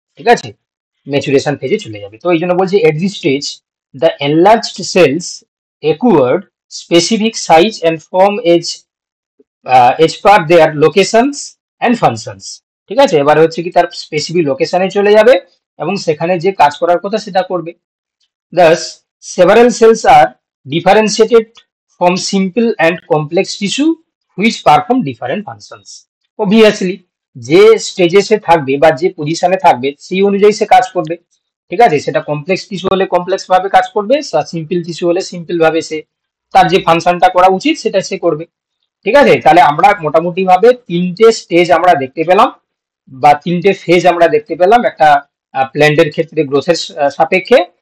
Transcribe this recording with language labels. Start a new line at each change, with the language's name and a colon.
Bangla: ঠিক আছে, ম্যাচুরেশন ফেজে চলে যাবে। তো এই জন্য বলছি
English: At this stage the enlarged cells acquired specific size and form as per their locations and functions।
Bangla: ঠিক আছে, এবারে হচ্ছে কি তার স্পেসিফিক লোকেশনে চলে যাবে এবং সেখানে যে কাজ করার কথা সেটা করবে।
English: Thus, several cells are differentiated from simple and complex tissue which perform different functions।
Bangla: Obviously, যে স্টেজে সে থাকবে বা যে পজিশনে থাকবে সেই অনুযায়ী সে কাজ করবে। ঠিক আছে, সেটা কমপ্লেক্স টিস্যু হলে কমপ্লেক্স ভাবে কাজ করবে, সিম্পল টিস্যু হলে সিম্পল ভাবে সে তার যে ফাংশনটা করা উচিত সেটা সে করবে। ঠিক আছে, তাহলে আমরা মোটামুটি ভাবে তিনটে স্টেজ আমরা দেখতে পেলাম বা তিনটে ফেজ আমরা দেখতে পেলাম একটা প্ল্যান্টের ক্ষেত্রে গ্রোথের সাপেক্ষে।